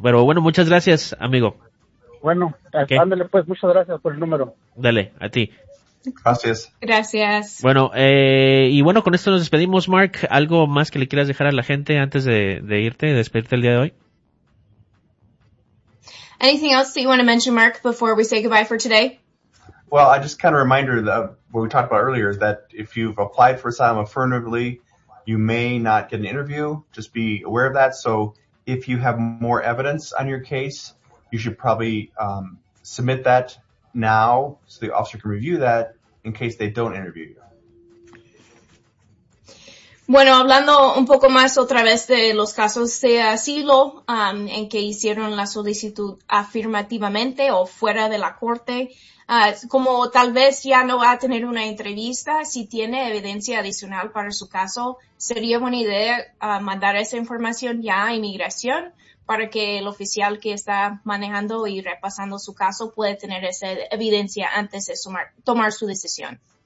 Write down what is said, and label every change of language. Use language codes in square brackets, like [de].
[es] Pero bueno, muchas gracias, amigo. Bueno, okay. Ándale, pues, muchas gracias por el número. Dale, a ti. Gracias. Bueno, y bueno, con esto nos despedimos. Mark, ¿algo más que le quieras dejar a la gente antes de irte, de despedirte el día de hoy? [en] Anything else that you want to mention, Mark, before we say goodbye for today? Well, I just kind of reminder that what we talked about earlier is that if you've applied for asylum affirmatively, you may not get an interview. Just be aware of that. So if you have more evidence on your case, you should probably submit that now, so the officer can review that in case they don't interview you. [es] Bueno, hablando un poco más otra vez de los casos de asilo en que hicieron la solicitud afirmativamente o fuera de la corte, como tal vez ya no va a tener una entrevista, si tiene evidencia adicional para su caso, sería buena idea mandar esa información ya a inmigración para que el oficial que está manejando y repasando su caso pueda tener esa evidencia antes de tomar su decisión.